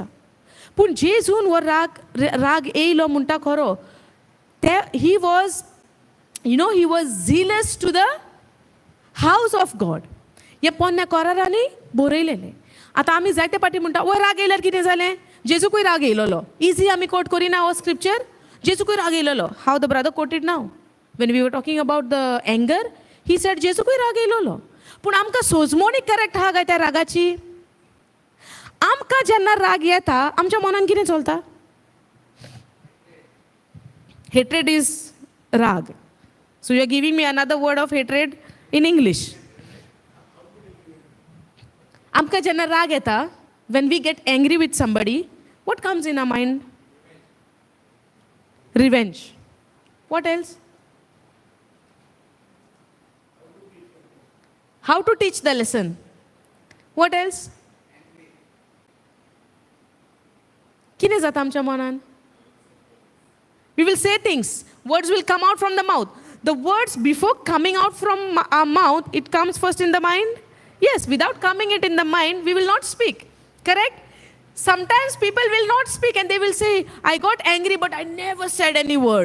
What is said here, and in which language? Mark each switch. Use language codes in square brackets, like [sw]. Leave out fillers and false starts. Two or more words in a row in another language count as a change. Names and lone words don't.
[kok] पूण जेजून हो राग येयलो म्हणटा खरो, ते [en] he was zealous to the house of God. [kok] हे पोन्न्या करारांनी बरयलेलें. आतां आमी जायते पाटी म्हणटा वो राग येयल्यार कितें जालें, जेजूकूय राग येयलोलो. इजी आमी कोट करिना हो स्क्रिप्चर, जेजूकूय राग येयलोलो. [en] how the brother quoted now when we were talking about the anger, he said [kok] जेजूकूय राग येयलोलो. पूण आमकां सोजमोणी करेक्ट आहा काय त्या रागाची? आमकां जेन्ना राग येता आमच्या मनान कितें चलता? [en] hatred is राग. so you are giving me another word of hatred in English. [kok] आमकां जेन्ना राग येता, [en] when we get angry with somebody, what comes in our mind? Revenge. What else? How to teach the lesson? What else? [kok] कितें जाता आमच्या मनान? [en] We will say things. Words will come out from the mouth. The words before coming out from our mouth, it comes first in the mind. Yes, without coming it in the mind, we will not speak. Correct? Sometimes people will not speak and they will say, I got angry but I never said any word.